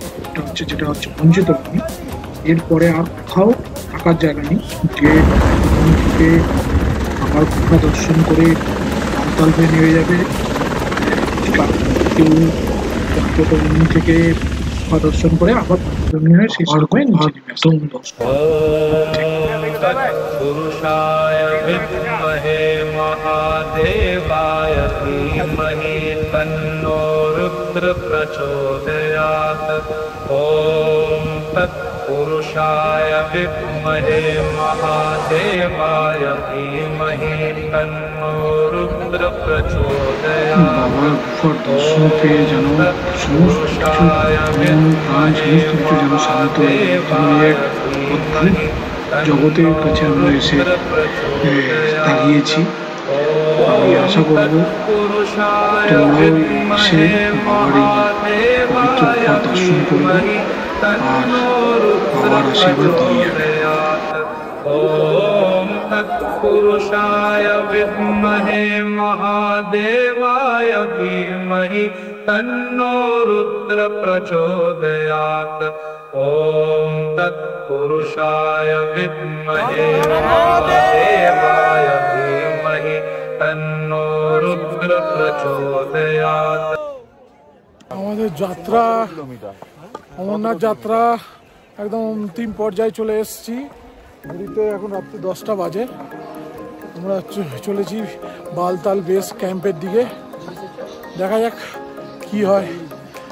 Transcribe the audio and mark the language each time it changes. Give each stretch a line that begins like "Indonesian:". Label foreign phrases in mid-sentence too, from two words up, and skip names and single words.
Bangla: যেটা হচ্ছে পঞ্চতরণী। এরপরে আর কোথাও থাকার জায়গা নেই। যে থেকে আবার গুহা দর্শন করে আমতাল হয়ে নেমে যাবে। কেউ পঞ্চতরণী থেকে গুহা দর্শন করে আবার পঞ্চতরণী হয়ে শেষ হয়ে নিচে নেমে আসবে।
Sanskrit: पुरुषाय विद्महे महादेवाय धीमहि तन्नो रुद्र प्रचोदयात्। ॐ तत्पुरुषाय विद्महे महादेवाय धीमहि तन्नो रुद्र प्रचोदयात्।
Bangla: বাবার গুহার দর্শন পেয়ে যেন সমস্ত কিছু প্রাণ সমস্ত কিছু যেন শান্ত হয়ে এক অদ্ভুত জগতের কাছে আমরা এসে দাঁড়িয়েছি। আমি আশা করব তোমরাও এসে বাবার এই পবিত্র গুহার দর্শন করবে আর বাবার আশীর্বাদ দিয়ে যাবে।
Sanskrit: ॐ तत्पुरुषाय विद्महे महादेवाय धीमहि तन्नो रुद्र प्रचोदयात्। ॐ तत्पुरुषाय विद्महे महादेवाय धीमहि तन्नो रुद्र प्रचोदयात्।
Bangla: আমাদের যাত্রা, অমরনাথ যাত্রা একদম অন্তিম পর্যায়ে চলে এসেছি। ঘড়িতে এখন রাত্রি 10টা বাজে। আমরা চলেছি বালতাল
English: base camp
Bangla: দিকে। দেখা যাক কি হয়।